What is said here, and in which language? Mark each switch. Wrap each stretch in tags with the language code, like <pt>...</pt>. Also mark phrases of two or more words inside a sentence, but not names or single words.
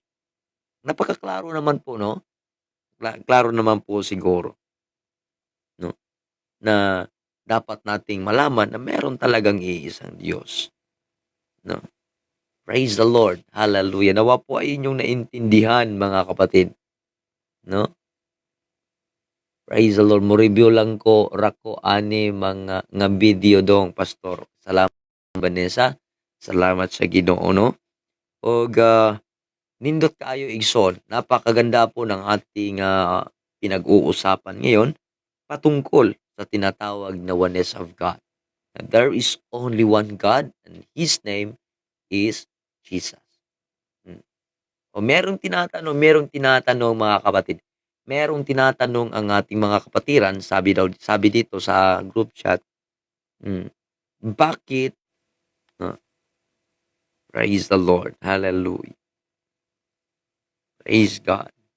<tl>Napakaklaro naman po, no? Klaro naman po siguro, no? Na dapat nating malaman na meron talagang iisang Diyos, no?</tl> <en>Praise the Lord. Hallelujah.</en> <tl>Nawa po ay inyong naintindihan, mga kapatid, no?</tl> <en>Praise the Lord.</en> <ceb>Mo-review lang ko rako ani mga nga video dong pastor. Salamat Vanessa. Salamat sa Ginoo, no? Og nindot kaayo igsoon.</ceb> <tl>Napakaganda po ng ating pinag-uusapan ngayon patungkol sa tinatawag na</tl> <en>oneness of God. There is only one God and His name is Jesus. Hmm.</en> <tl>O merong tinatanong mga kapatid. Merong tinatanong ang ating mga kapatiran, sabi dito sa</tl> <en>group chat,</en> <tl>bakit, ah,</tl> <en>praise the Lord,</en> <tl>hallelujah,</tl> <en>praise God.</en>